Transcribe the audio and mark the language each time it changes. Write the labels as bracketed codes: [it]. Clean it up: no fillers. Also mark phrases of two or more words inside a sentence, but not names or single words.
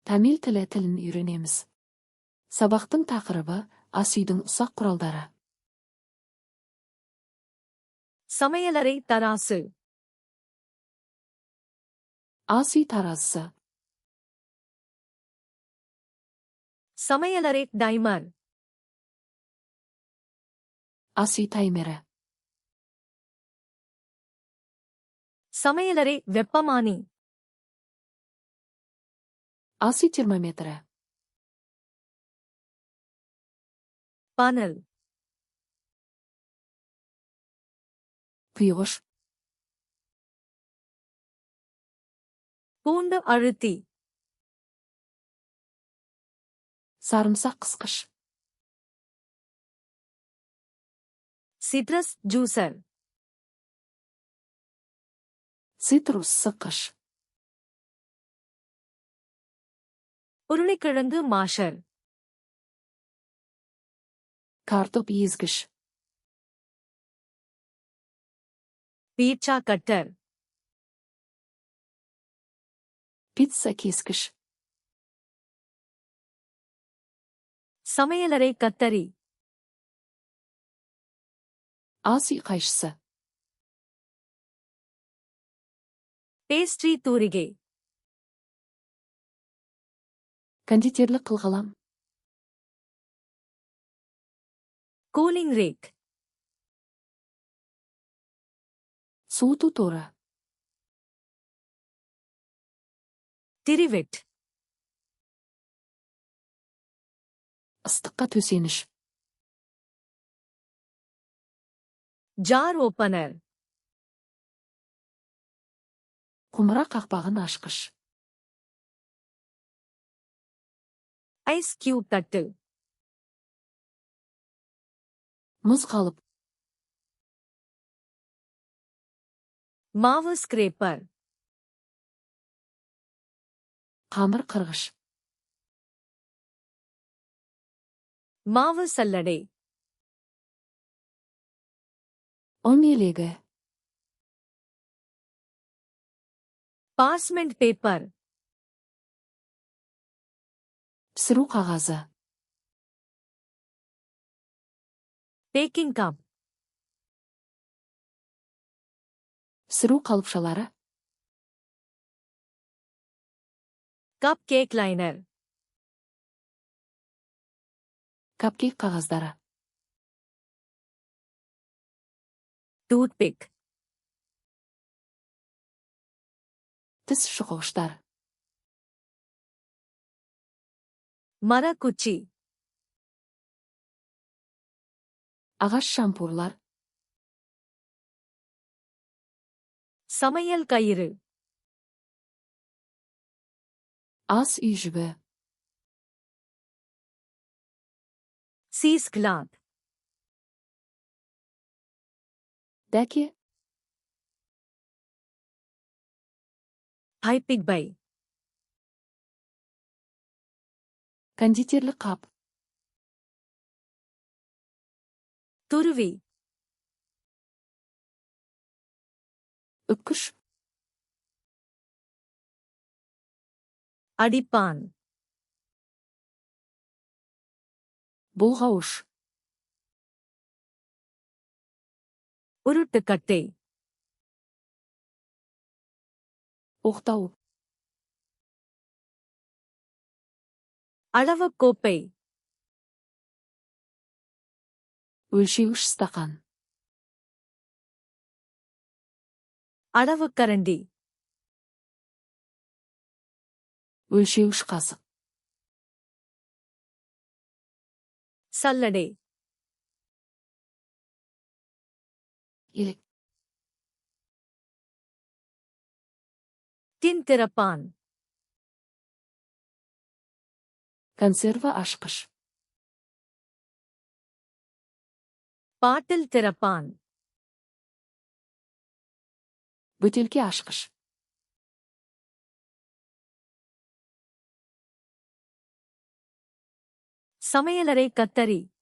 [kk] Tamil tilini үйренеміз. Сабақтың тақырыбы ас үйдің ұсақ құралдары. [ta] சமையலறை தராசு. [kk] Ас үй таразысы. [ta] சமையலறை டைமர். [kk] Ас үй таймері. [ta] சமையலறை வெப்பமானி. [kk] Ас үй термометрі. [ta] Panel. [kk] Құйғыш. [ta] பூண்டு அழுத்தி. [kk] Sarımsақ қысқыш. [en] citrus juicer. [kk] Цитрус sıqqыш. [ta] உருளைக்கிழங்கு மாஷர். [kk] Картоп езгіш. [en] pizza cutter. [kk] Pizza кескіш. [ta] சமையலறை கத்தரி. [kk] Ас үй қайшысы. [ta] பேஸ்ட்ரி தூரிகை. [kk] Кондитерлік қылғылам. [en] cooling rack. [kk] Суыту торы. [ta] திரிவெட். [kk] Ыстыққа төсеніш. [en] jar opener. [kk] Құмыра қақпағын ашқыш. [en] ice cube தட்டு. [kk] Мұз қалып. [ta] மாவு ஸ்கிரேப்பர். [kk] Қамыр қырғыш. [ta] மாவு சல்லடை. [kk] ұн елегі. [en] parchment paper. [kk] Пісіру қағазы. [en] baking cup. [kk] Пісіру қалыпшалары. [en] cup cake liner. [kk] Капкейк қағаздары. [ta] டூத்பிக். [kk] Тіс шұқығыштар. [ta] மரக்குச்சி. [kk] Ағаш шампурлар. [ta] சமையல் கயிறு. [kk] Ас үй жібі. [en] cheese cloth. [kk] Дәке. [ta] பைப்பிக் பை. [kk] Кондитерлік қап. [ta] துருவி. [kk] Үпкіш. [ta] அடிப்பான். [kk] Бұлғауыш. [ta] உருட்டுக்கட்டை. [kk] Оқтау. [ta] அளவுக் கோப்பை. [kk] Өлшеуіш стақан. [ta] அளவுக் கரண்டி. [kk] Өлшеуіш қасық. [ta] சல்லடை. [kk] Елек. [ta] டின் திறப்பான். [kk] Консерва ашқыш. [ta] பாட்டில் திறப்பான். [kk] Бөтелке ашқыш. [ta] சமையலறை கத்தரி.